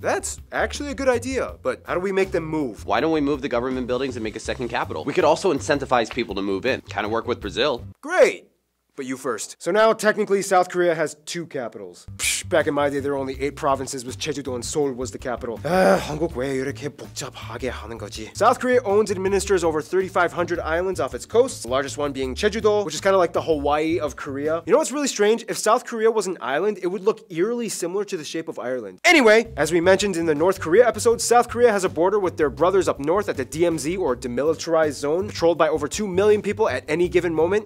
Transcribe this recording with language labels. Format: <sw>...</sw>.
<en>That's actually a good idea, but how do we make them move? Why don't we move the government buildings and make a second capital? We could also incentivize people to move in. Kind of work with Brazil. Great! But you first. So now, technically, South Korea has 2 capitals. Back in my day, there were only 8 provinces, with Cheju-do and Seoul was the capital.</en> <ko>한국 왜 이렇게 복잡하게 하는 거지?</ko> <en>South Korea owns and administers over 3,500 islands off its coasts, the largest one being Cheju-do, which is kind of like the Hawaii of Korea. You know what's really strange? If South Korea was an island, it would look eerily similar to the shape of Ireland. Anyway, as we mentioned in the North Korea episode, South Korea has a border with their brothers up north at the DMZ, or Demilitarized Zone, patrolled by over 2 million people at any given moment.</en>